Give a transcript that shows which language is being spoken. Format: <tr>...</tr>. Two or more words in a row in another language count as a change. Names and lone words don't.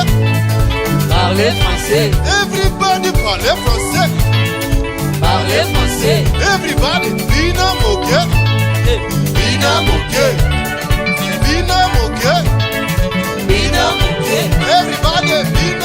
<fr>Parlez français. Everybody parlez français. Parlez français.</fr> <ln>Everybody bina moke. Bina moke. Bina moke. Bina moke.</ln> <en>Everybody</en>